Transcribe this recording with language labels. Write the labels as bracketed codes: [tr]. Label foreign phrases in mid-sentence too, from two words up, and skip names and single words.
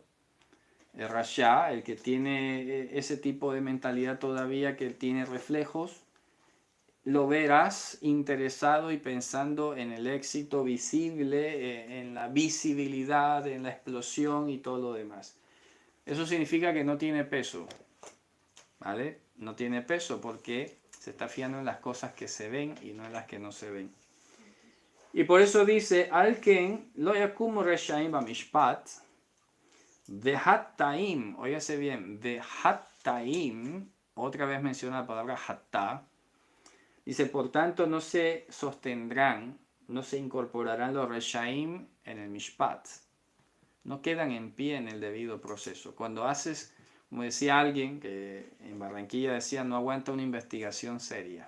[es] El Rasha, el que tiene ese tipo de mentalidad todavía, que tiene reflejos, lo verás interesado y pensando en el éxito visible, en la visibilidad, en la explosión y todo lo demás. Eso significa que no tiene peso, ¿vale? No tiene peso porque se está fiando en las cosas que se ven y no en las que no se ven. Y por eso dice, [he] Al-Ken lo yakumu reshaim bamishpat, vehattaim, [es] óigase bien, vehattaim, otra vez menciona la palabra hattá, dice, por tanto no se sostendrán, no se incorporarán los Reshaim en el Mishpat. No quedan en pie en el debido proceso. Cuando haces, como decía alguien que en Barranquilla decía, no aguanta una investigación seria.